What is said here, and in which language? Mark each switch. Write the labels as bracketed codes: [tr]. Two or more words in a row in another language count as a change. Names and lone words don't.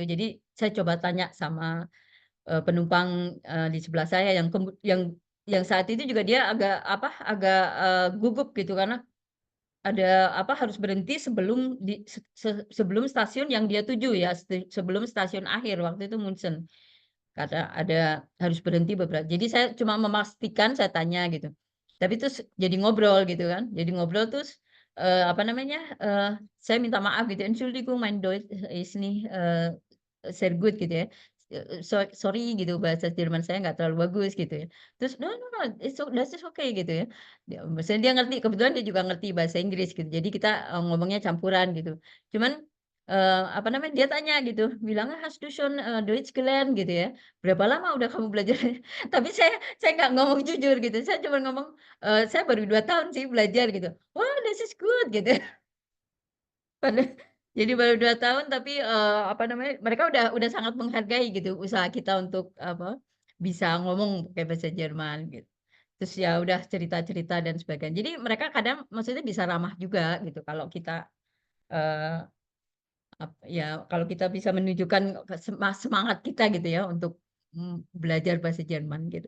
[id] Jadi saya coba tanya sama, penumpang, di sebelah saya yang saat itu juga dia agak, gugup gitu karena harus berhenti sebelum sebelum stasiun yang dia tuju ya, sebelum stasiun akhir waktu itu München. Karena harus berhenti jadi saya cuma memastikan, saya tanya gitu. Tapi terus jadi ngobrol gitu kan, jadi ngobrol terus, saya minta maaf gitu, [de] "Entschuldigung, mein Deutsch ist nicht, sehr gut," [id] gitu ya. Sorry gitu, bahasa Jerman saya nggak terlalu bagus gitu ya. Terus, [en] "No no no, [de] das ist okay," gitu ya. [id] Maksudnya dia ngerti, kebetulan dia juga ngerti bahasa Inggris gitu. Jadi kita, ngomongnya campuran gitu. Cuman, dia tanya gitu, bilangnya, [de] "Hast du schon, Deutsch gelernt?" [id] Gitu ya. "Berapa lama udah kamu belajar?" Tapi saya nggak ngomong jujur gitu, saya cuma ngomong, "Saya baru 2 tahun sih belajar," gitu. "Wah, [en] this is good," [id] gitu. Pada jadi baru 2 tahun tapi, mereka udah sangat menghargai gitu usaha kita untuk bisa ngomong pakai bahasa Jerman gitu. Terus ya udah cerita-cerita dan sebagainya. Jadi mereka kadang maksudnya bisa ramah juga gitu kalau kita, eee, kalau kita bisa menunjukkan semangat kita gitu ya untuk, belajar bahasa Jerman gitu.